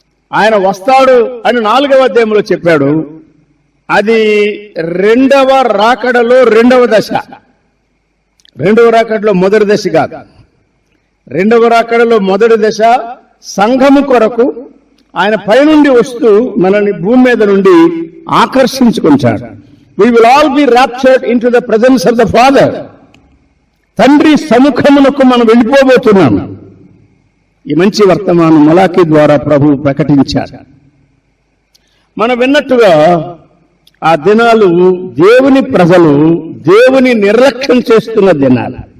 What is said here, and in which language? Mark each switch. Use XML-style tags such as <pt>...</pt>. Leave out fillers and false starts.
<te>ఆయన వస్తాడు అని 4వ అధ్యాయంలో చెప్పాడు. అది 2వ రాకడలో 2వ దశ. రెండవ రాకడలో మొదటి దశ కాదు. రెండవ రాకడలో మొదటి దశ సంఘము కొరకు ఆయన పైనుండి వస్తూ మనల్ని భూమి మీద నుండి ఆకర్షించుకుంటాడు.</te> <en>We will all be raptured into the presence of the Father.</en> <te>తండ్రి సముఖమునకు మనం వెళ్ళిపోబోతున్నాం. ఈ మంచి వర్తమానం మలాకి ద్వారా ప్రభువు ప్రకటించాడు. మనం విన్నట్టుగా ఆ దినాలు దేవుని ప్రజలు దేవుని నిర్లక్ష్యం చేస్తున్న దినాలు.</te>